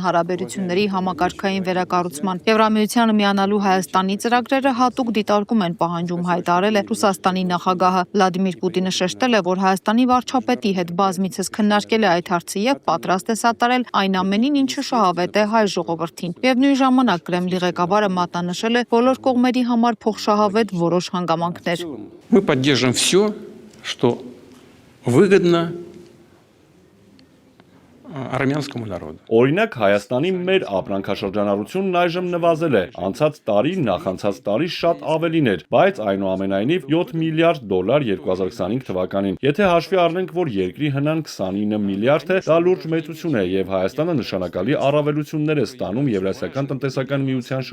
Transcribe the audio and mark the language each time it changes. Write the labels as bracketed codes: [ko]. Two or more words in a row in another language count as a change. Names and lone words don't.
[hy] հարաբերությունների համակարգային վերակառուցման։ Եվրամիությանը միանալու Հայաստանի ծրագրերը հատուկ դիտարկում են պահանջում հայտարարել է Ռուսաստանի նախագահը։ Վլադիմիր Պուտինը շեշտել է, որ Հայաստանի վարչապետի հետ բազմիցս քննարկել է այդ հարցը եւ պատրաստ է սատարել այն ամենին, ինչը շահավետ է հայ ժողովրդին։ Միևնույն ժամանակ Կրեմլի ղեկավարը մատնանշել է բոլոր կողմերի համար փոխշահավետ որոշ հանգամանքներ։ [ru] Мы поддержим все, что выгодно արմենскому народу. [hy] Օրինակ Հայաստանի մեր ապրանքաշրջանառությունն այժմ նվազել է, անցած տարի, նախանցած տարի շատ ավելին էր, բայց այնուամենայնիվ $7 միլիարդ 2025 թվականին։ Եթե հաշվի առնենք, որ երկրի հնան 29 միլիարդ է, դա լուրջ մեծություն է եւ Հայաստանը նշանակալի առավելություններ է ստանում Եվրասիական տնտեսական միության